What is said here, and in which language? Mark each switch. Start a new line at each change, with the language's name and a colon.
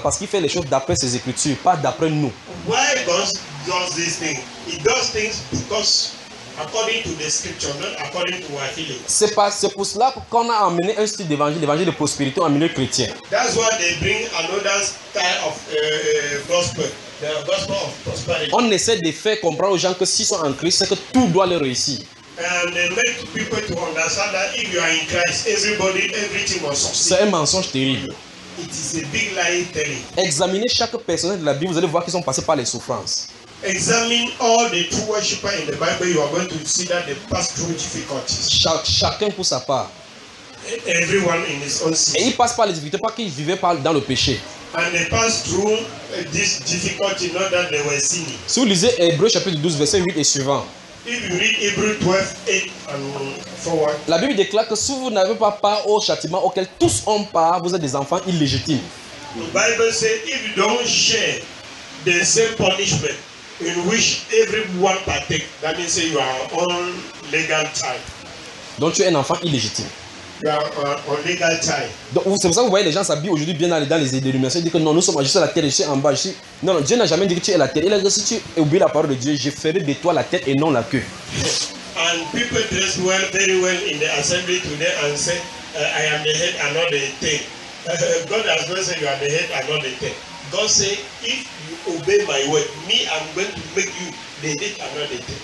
French: Parce qu'il fait les choses d'après ses écritures, pas d'après nous.
English: Why God does this thing? He does things because according to the scripture, not according to our feeling.
French: C'est pour cela qu'on a amené un style d'évangile, l'évangile de prospérité en milieu chrétien.
English: That's why they bring another style of gospel. The gospel of prosperity.
French: On essaie de faire comprendre aux gens que s'ils sont en Christ, c'est que tout doit leur réussir.
English: And they make people to understand that if you are in Christ, everybody, everything will succeed.
French: C'est un mensonge terrible.
English: It is a big lie telling.
French: Examinez chaque personne de la Bible, vous allez voir qu'ils sont passés par les souffrances.
English: Examine all the true worshippers in the Bible, you are going to see that they pass through difficulties.
French: Chacun pour sa part.
English: Everyone in his own city.
French: Et ils passent par les difficultés, pas qu'ils vivaient pas dans le péché.
English: And they pass through this difficulty, not that they were sinning.
French: Si vous lisez Hébreux chapitre 12, verset 8 et suivant.
English: If you read Hebrews 12:8 and forward,
French: la Bible déclare que si vous n'avez pas part au châtiment auquel tous ont part, vous êtes des enfants illégitimes.
English: The Bible says if you don't share the same punishment in which everyone partake, that means you are on legal child.
French: Donc tu es un enfant illégitime.
English: You are on legal child.
French: Donc c'est pour ça que vous voyez les gens s'habillent aujourd'hui bien dans les dénominations, ils disent que non, nous sommes juste à la terre, je suis en bas, je suis... Non, non, Dieu n'a jamais dit que tu es la tête. Il a dit que si tu oublies la parole de Dieu, je ferai de toi la tête et non la queue.
English: And people dress well, very well in the assembly today and say, I am the head and not the tail. God has not said you are the head and not the tail. God said, if you obey my word, me, I'm going to make you the head and not the tail.